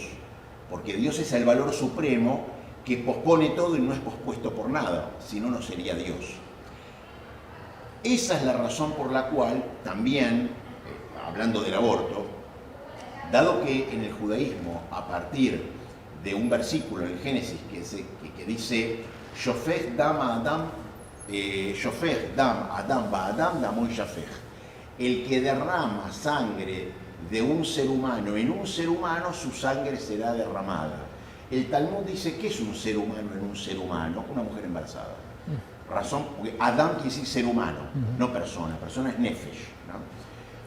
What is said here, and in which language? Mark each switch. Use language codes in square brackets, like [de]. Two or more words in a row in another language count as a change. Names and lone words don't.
[es] Porque Dios es el valor supremo que pospone todo y no es pospuesto por nada, si no, no sería Dios. Esa es la razón por la cual también, hablando del aborto, dado que en el judaísmo, a partir de un versículo en el Génesis que dice [he] שופך דם אדם באדם דמו שפך, [es] el que derrama sangre de un ser humano en un ser humano, su sangre será derramada. El Talmud dice, ¿qué es un ser humano en un ser humano? Una mujer embarazada. Razón, porque Adam quiere decir ser humano, no persona es nefesh, ¿no?